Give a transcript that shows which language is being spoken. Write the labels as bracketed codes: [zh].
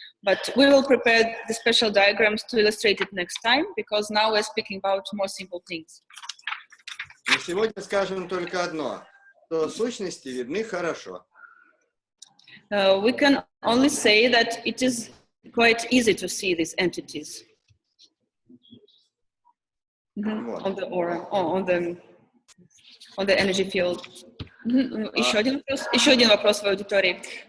[en] But we will prepare the special diagrams to illustrate it next time, because now we're speaking about more simple things. [ru] Но сегодня скажем только одно, что сущности видны хорошо. [en] We can only say that it is quite easy to see these entities on the aura, on the energy field. [ru] Еще один вопрос в аудитории.